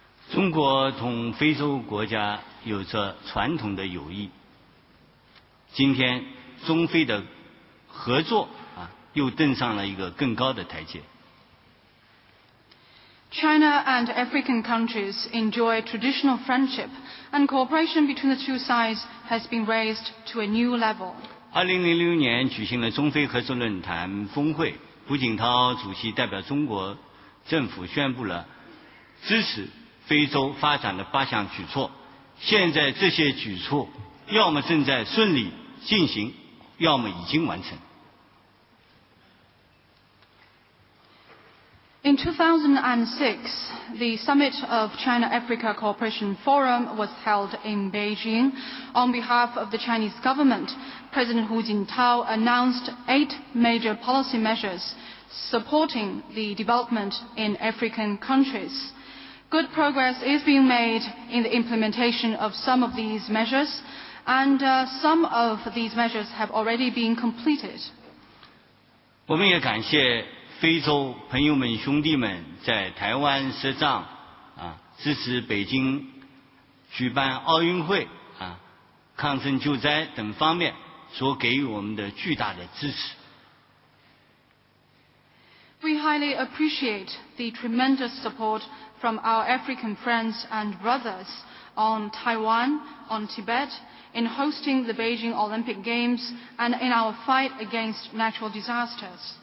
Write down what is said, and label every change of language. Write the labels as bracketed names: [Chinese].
[Chinese] 中国同非洲国家有着传统的友谊，今天中非的合作又登上了一个更高的台阶。 [English] China and African countries enjoy traditional friendship, and cooperation between the two sides has been raised to a new level. [Chinese] 2006年举行了中非合作论坛峰会，胡锦涛主席代表中国政府宣布了支持非洲发展的8项举措。现在这些举措要么正在顺利进行，要么已经完成。 [English] In 2006, the Summit of China-Africa Cooperation Forum was held in Beijing. On behalf of the Chinese government, President Hu Jintao announced 8 major policy measures supporting the development in African countries. Good progress is being made in the implementation of some of these measures, and some of these measures have already been completed. [Chinese] 我们也感谢非洲朋友们兄弟们在台湾设帐支持北京举办奥运会抗震救灾等方面所给予我们的巨大的支持。 [English] We highly appreciate the tremendous support from our African friends and brothers on Taiwan, on Tibet, in hosting the Beijing Olympic Games, and in our fight against natural disasters.